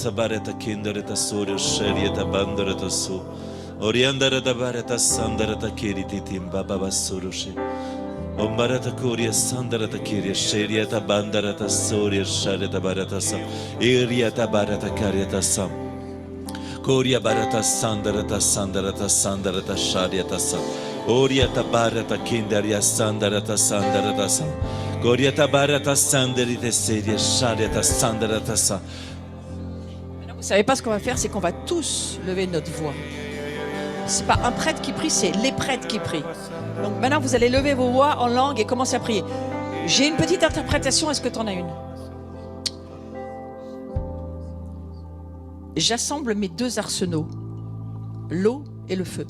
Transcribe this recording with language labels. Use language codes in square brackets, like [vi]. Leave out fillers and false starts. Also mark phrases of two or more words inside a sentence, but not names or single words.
[fr] Sabareta Kindara da Soria Sheria da Bandara da Su Oriandara da Barata Sandara da Kiri Titim Baba Surushi Ombarata Koria Sandara da Kiria Sheria da Bandara da Soria Sheria da Barata Sam Iria da Barata Karia da Sam Koria barata sandarata sandarata sandarata shariata sa. Oriata barata kindaria sandarata sandarata sa. Goriata barata sandarite seria shariata sandarata sa. Vous savez pas ce qu'on va faire, c'est qu'on va tous lever notre voix. C'est pas un prêtre qui prie, c'est les prêtres qui prient. Donc maintenant, vous allez lever vos voix en langue et commencer à prier. J'ai une petite interprétation, est-ce que tu en as une? J'assemble mes deux arsenaux, l'eau et le feu.